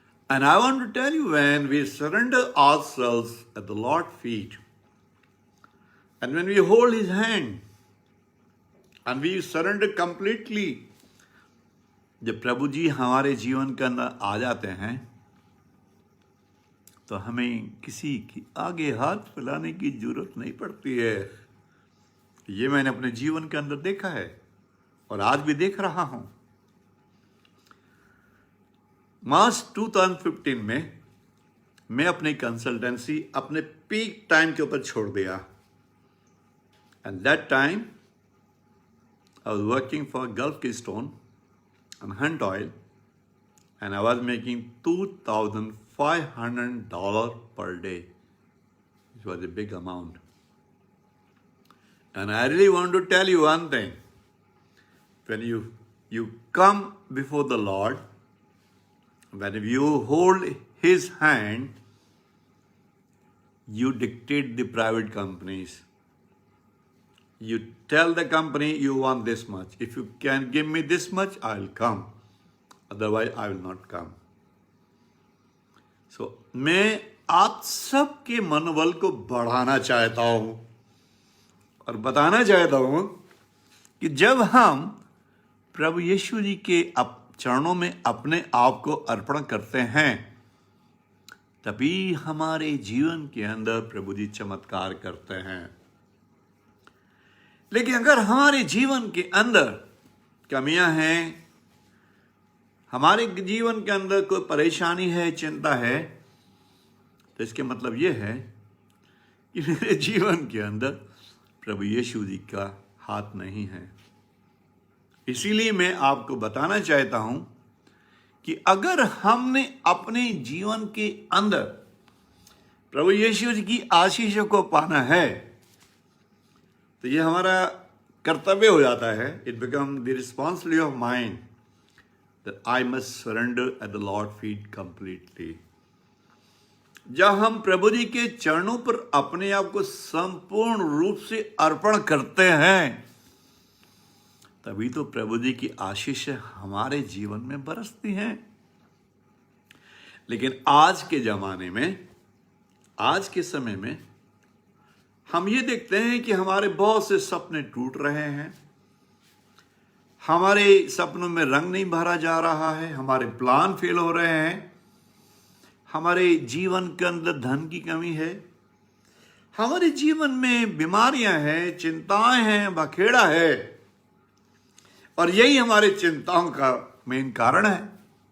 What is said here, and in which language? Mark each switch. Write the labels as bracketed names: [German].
[English] And I want to tell you, when we surrender ourselves at the Lord's feet, and when we hold His hand, and we surrender completely, [Hindi] जब प्रभु जी हमारे जीवन के अंदर आ जाते हैं, तो हमें किसी की आगे हाथ फैलाने की जरूरत नहीं पड़ती है। ये मैंने अपने जीवन के अंदर देखा है और आज भी देख रहा हूं। मार्च 2015 में मैं अपनी कंसल्टेंसी अपने पीक टाइम के ऊपर छोड़ दिया। [English] And that time I was working for Gulf Keystone and Hunt Oil and I was making $2,500 per day, which was a big amount. And I really want to tell you one thing. When you come before the Lord, when you hold His hand, you dictate the private companies. You tell the company you want this much. If you can give me this much, I'll come. Otherwise, I will not come. [Hindi] So, मैं आप सबके मनोबल को बढ़ाना चाहता हूं और बताना चाहता हूं कि जब हम प्रभु यीशु जी के चरणों में अपने आप को अर्पण करते हैं, तभी हमारे जीवन के अंदर प्रभु जी चमत्कार करते हैं। लेकिन अगर हमारे जीवन के अंदर कमियां हैं, हमारे जीवन के अंदर कोई परेशानी है, चिंता है, तो इसके मतलब यह है कि मेरे जीवन के अंदर प्रभु यीशु जी का हाथ नहीं है। इसीलिए मैं आपको बताना चाहता हूं कि अगर हमने अपने जीवन के अंदर प्रभु यीशु जी की आशीष को पाना है, तो यह हमारा कर्तव्य हो जाता है। [English] It become the responsibility of mind that I must surrender at the Lord's feet completely. [Hindi] जब हम प्रभु जी के चरणों पर अपने आप को संपूर्ण रूप से अर्पण करते हैं, तभी तो प्रभु जी की आशीष हमारे जीवन में बरसती हैं। लेकिन आज के जमाने में, आज के समय में हम ये देखते हैं कि हमारे बहुत से सपने टूट रहे हैं, हमारे सपनों में रंग नहीं भरा जा रहा है, हमारे प्लान फेल हो रहे हैं, हमारे जीवन के अंदर धन की कमी है, हमारे जीवन में बीमारियां हैं, चिंताएं हैं, बखेड़ा है, और यही हमारे चिंताओं का मेन कारण है।